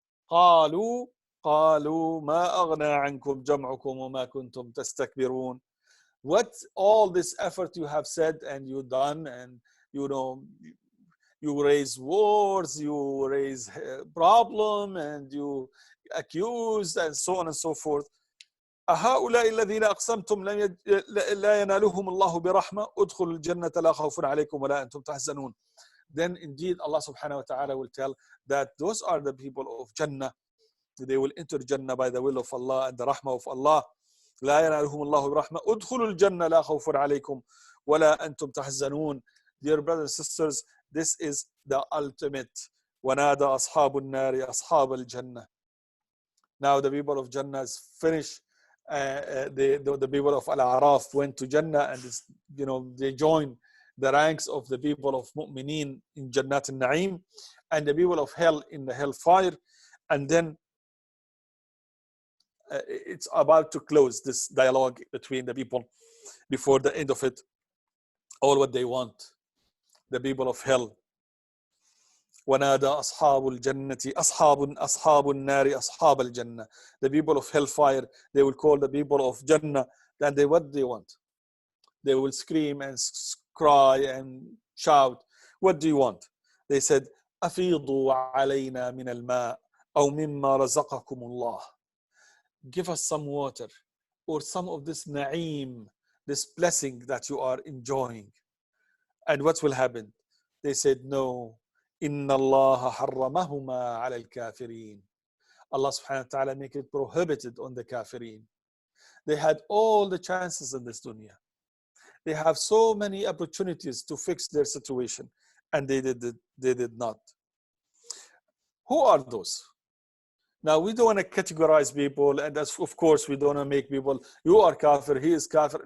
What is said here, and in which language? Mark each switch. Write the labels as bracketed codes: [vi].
[ar] قالوا ما أغنى عنكم جمعكم وما كنتم تستكبرون. [en] What all this effort you have said and you done, and you raise wars, you raise problem, and you accuse, and so on and so forth. [ar] أهؤلاء الذين أقسمتم لا ينالهم الله برحمة ادخلوا الجنة لا خوف عليكم ولا أنتم تحزنون. [en] Then indeed Allah subhanahu wa ta'ala will tell that those are the people of Jannah. They will enter Jannah by the will of Allah and the rahmah of Allah. [ar] لا ينالهم الله برحمة ادخلوا الجنة لا خوف عليكم ولا أنتم تحزنون. [en] Dear brothers and sisters, this is the ultimate. [ar] ونادى أصحاب النار أصحاب الجنة. [en] Now the people of Jannah is finished. The people of Al-A'raf went to Jannah, and they joined the ranks of the people of Mu'mineen in Jannat al-Na'im, and the people of hell in the hellfire. And then it's about to close this dialogue between the people before the end of it. All what they want, the people of hell. [ar] ونادى أصحاب الجنة أصحاب النار أصحاب الجنة. [en] The people of hellfire, they will call the people of Jannah, and what they want. They will scream and cry and shout, what do you want? They said, [ar] أفيضوا علينا من الماء أو مما رزقكم الله. [en] Give us some water or some of this na'im, this blessing that you are enjoying. And what will happen? They said, no. [ar] إن الله حرمهما على الكافرين. [en] Allah subhanahu wa ta'ala make it prohibited on the kafirin. They had all the chances in this dunya. They have so many opportunities to fix their situation, and they did not. Who are those? Now, we don't want to categorize people, and of course we don't want to make people, you are kafir, he is kafir.